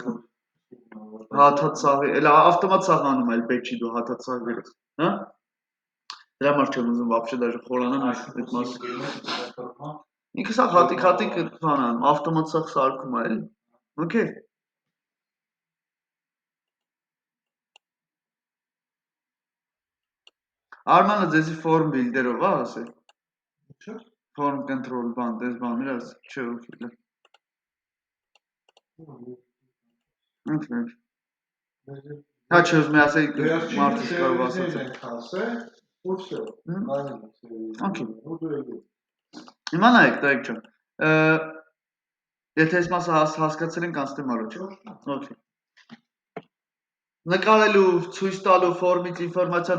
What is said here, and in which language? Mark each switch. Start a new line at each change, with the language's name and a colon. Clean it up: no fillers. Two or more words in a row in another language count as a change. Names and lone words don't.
Armenian: ունի։ Հաթած սաղի, էլ ավտոմատ սաղանում էլ պետք չի դու հաթած սաղ գրես, հա։ Դրա համար չեմ ուզում
Russian: вообще даже
Armenian: խորանամ այդ մասը։ Ինքը սա հատիկ բանան, ավտոմատ սաղ սարքում է, էլի։ Okay։ Արմանը ձեզի
English: form builder-
Armenian: ով է ասել։ Չէ։
English: Form control
Armenian: բան, դες բաներ աս, չէ, օքեյ։ Okay։ Հա չէ, ուզում եմ ասել մարդը կարող ասած է։ Okay։ Հիմա նայեք, տղեկ ջան։ Եթե այս մասը հասկացել ենք, անցնեմ առաջ։ Okay։ Նկարելու, ցույց տալու, ֆորմից ինֆորմացիան